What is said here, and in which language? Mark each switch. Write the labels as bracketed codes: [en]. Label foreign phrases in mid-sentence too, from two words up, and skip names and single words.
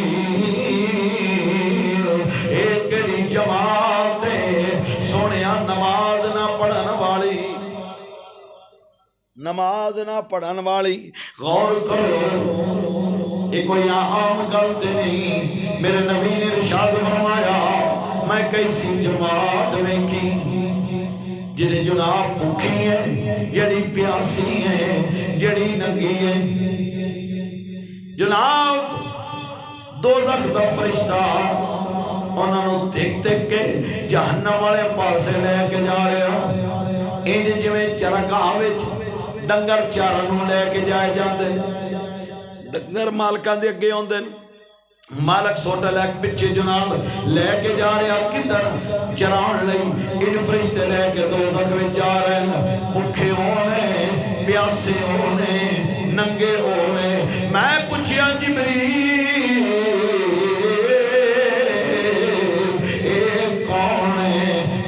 [pa] اے کیڑی جماعت ہے سونیا نماز نہ پڑھن والی نماز نہ پڑھن والی غور کرو یہ کوئی عام گل تے نہیں میرے نبی نے ارشاد فرمایا میں کیسی جماعت ویکھی جڑی جناب بھوکی ہے جڑی پیاسی ہے جڑی ننگی ہے جناب دوزخ دا فرشتہ انہاں نوں دیکھ دیکھ کے جہنم والے پاسے لے کے جا رہا انج جویں چرگاہ وچ ڈنگر چارن نوں لے کے جائے جاندے ڈنگر مالکاں دے اگے آندے نے، مالک سوٹا لے کے پچھے جناب لے کے جا رہا کدھر چران لئی، ان فرشتے لے کے دوزخ وچ جا رہے ہیں، بھکھے ہونے پیاسے ہونے ننگے ہونے۔ میں پوچھیا جبریل اے کون ہے؟